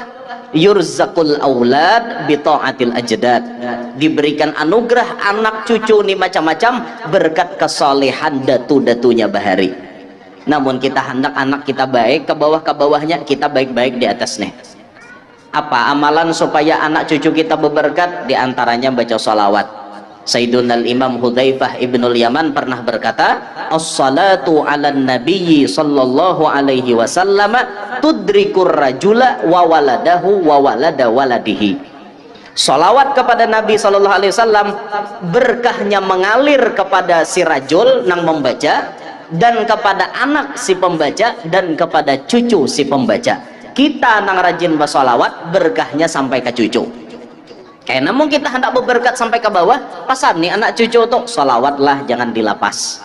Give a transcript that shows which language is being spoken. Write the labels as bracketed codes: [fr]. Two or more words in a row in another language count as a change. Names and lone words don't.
[ar] يرزق الأولاد بطاعة الأجداد, [bjn] diberikan anugerah anak cucu nih macam-macam berkat kesolehan datu-datunya bahari. Namun kita hendak anak kita baik, ke bawahnya kita baik-baik di atas nih. Apa amalan supaya anak cucu kita berberkat? Di antaranya baca salawat. Sayyiduna Imam Hudzaifah ibnul Yaman pernah berkata, [ar] الصلاة على النبي صلى الله عليه وسلم تدرك الرجل وولده وولد ولده. [bjn] Salawat kepada Nabi [ar] صلى الله عليه وسلم [bjn] berkahnya mengalir kepada si rajul nang membaca, dan kepada anak si pembaca, dan kepada cucu si pembaca. Kita nang rajin bersolawat berkahnya sampai ke cucu. Karena namun kita hendak berberkat sampai ke bawah, pasan nih anak cucu tuh solawatlah jangan dilapas.